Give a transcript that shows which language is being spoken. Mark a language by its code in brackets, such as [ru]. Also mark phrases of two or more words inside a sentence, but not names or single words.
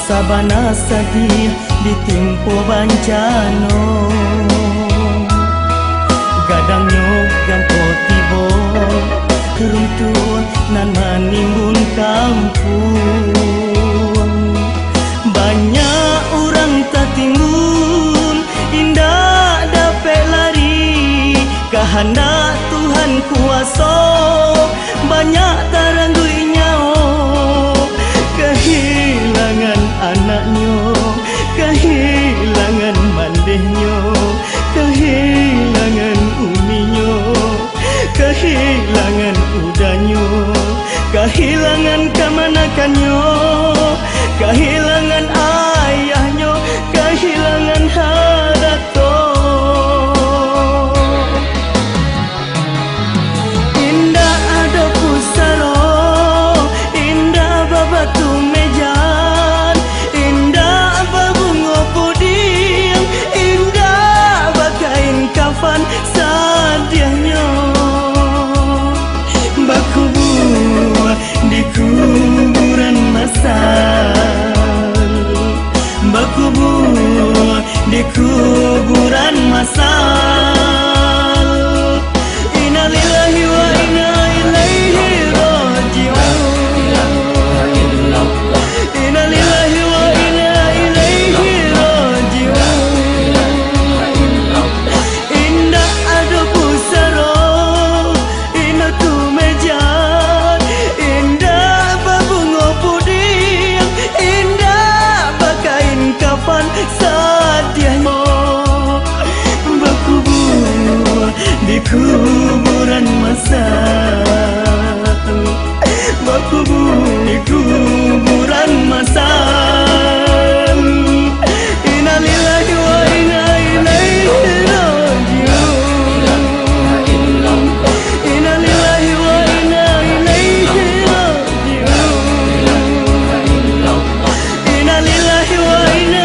[min] sabana sadih ditimpo bancano gadangnya ganto tibo keruntun nan manimbun kampung banyak orang tak timbul indah dapat lari kehendak Tuhan kuasa banyak taranggui nyawa kehilangan anaknya kehilangan mandehnya kehilangan uminya kehilangan udahnya kehilangan kemanakannya kehilangan ayahnya kehilangan harato indah ada pusaro indah babatu mejan indah babungo pudiang indah bakain kafan sadiahnya bakubur di kuburan masal bakubur di kuburan [ar] masal إنا لله وإنا إليه راجعون إنا لله وإنا إليه راجعون [min] indah ada pusaro indah tu mejan indah babungo pudiang indah bakain kafan sadiahnya bakubur di kuburan masal bakubur di kuburan masal [ar] إنا لله وإنا إليه راجعون إنا لله وإنا إليه راجعون إنا لله وإنا